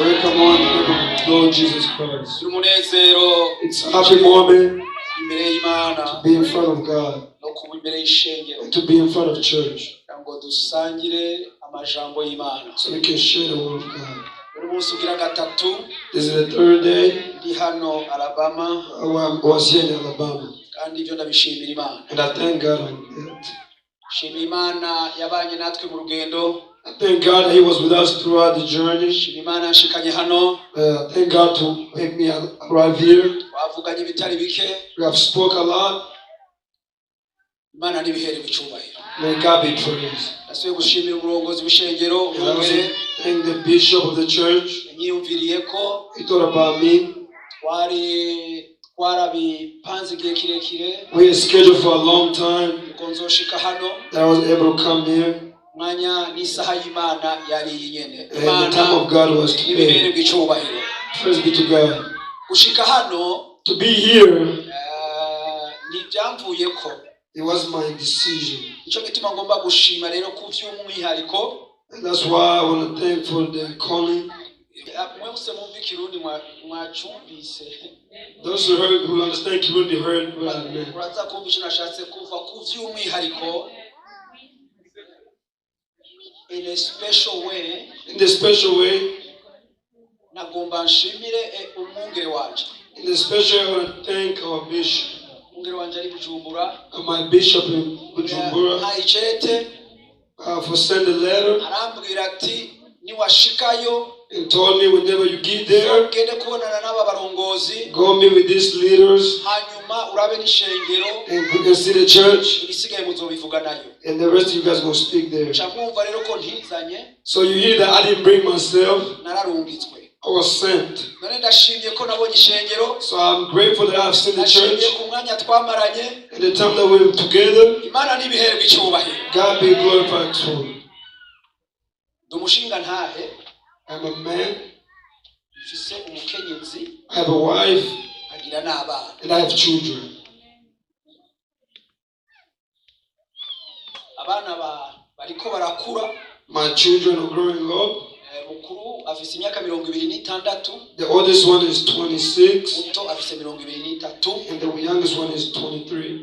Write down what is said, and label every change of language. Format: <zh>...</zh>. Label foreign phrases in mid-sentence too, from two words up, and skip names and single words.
<en>Welcome on the Lord Jesus Christ.</en> <rn>Umunezero,</rn> <en>It's a happy moment</en> <rn>imbere y'Imana</rn> <en>to be in front of God,</en> <rn>no kuba imbere y'ishengero,</rn> <en>and to be in front of church,</en> <rn>ngo dusangire amajambo y'Imana.</rn> <en>so we can share the word of God.</en> <rn>Buri munsi ugira gatatu</rn> <en>This is the third day</en> <rn>ndi hano Alabama,</rn> <en>I was here in Alabama,</en> <rn>kandi ibyo ndabishimira Imana.</rn> <en>and I thank God on that.</en> <rn>Shimira Imana yabanye natwe mu rugendo.</rn> <en>I thank God that He was with us throughout the journey.</en> <rn>Shimira Imana yanshikanye hano.</rn> <en>Thank God to make me arrive here.</en> <rn>Twavuganye ibitari bike.</rn> <en>We have spoke a lot.</en> <rn>Imana nibihere bicubahiro.</rn> <en>May God be praised.</en> <rn>Nasubiye gushimira umurongozi w'ishengero,</rn> <en>And I also thank the bishop of the church.</en> <rn>yanyiyumviriye ko</rn> <en>He thought about me.</en> <rn>twarabipanze igihe kirekire</rn> <en>We had scheduled for a long time</en> <rn>ngo nzoshika hano,</rn> <en>that I was able to come here.</en> <rn>mwanya n'isaha y'Imana yari iyi nyene.</rn> <en>And the time of God was</en> <rn>nibihere</rn> <en>today.</en> <rn>bw'icubahiro.</rn> <en>Praise be to God.</en> <rn>Gushika hano</rn> <en>To be here,</en> <rn>ntibyamvuyeko.</rn> <en>it was my decision.</en> <rn>Nicyo gituma ngomba gushima rero ku by'umwihariko.</rn> <en>And that's why I want to thank for the calling.</en> <rn>Mwese mwumva ikirundi mwacumbise.</rn> <en>Those who understand Kirundi heard what I meant.</en> <rn>Uraza kumva icyo nashatse kuva ku by'umwihariko.</rn> <en>In a special way, In the special way,</en> <rn>nagomba nshimire umwungere wanje.</rn> <en>in the special way, I want to thank our bishop.</en> <rn>Umwungere wanje ari Bujumbura.</rn> <en>My bishop in Bujumbura</en> <rn>Ntayichete</rn> <en>for sending a letter</en> <rn>arambwira ati niwashikayo</rn> <en>and told me whenever you get there,</en> <rn>gende kubonana n'aba barongozi,</rn> <en>go meet with these leaders</en> <rn>hanyuma urabe n'ishengero,</rn> <en>and you can see the church,</en> <rn>ibisigaye muzobivuga nayo.</rn> <en>and the rest of you guys will speak there.</en> <rn>Camwumva rero ko ntizanye,</rn> <en>So you hear that I didn't bring myself,</en> <rn>nararungitswe.</rn> <en>I was sent.</en> <rn>None ndashimye ko nabonye ishengero,</rn> <en>So I'm grateful that I've seen the church</en> <rn>ndashimye ku mwanya twamaranye.</rn> <en>and the time that we were together.</en> <rn>Imana nibiherwe icyubahiro.</rn> <en>God be glorified too.</en> <rn>Dumushinga ntahe,</rn> <en>I'm a man,</en> <rn>mfise umukenyezi,</rn> <en>I have a wife,</en> <rn>agira n'abana.</rn> <en>and I have children.</en> <rn>Abana bariko barakura.</rn> <en>My children are growing up.</en> <rn>Mukuru afise imyaka 26.</rn> <en>The oldest one is 26,</en> <rn>Muto afise 23.</rn> <en>and the youngest one is 23.</en>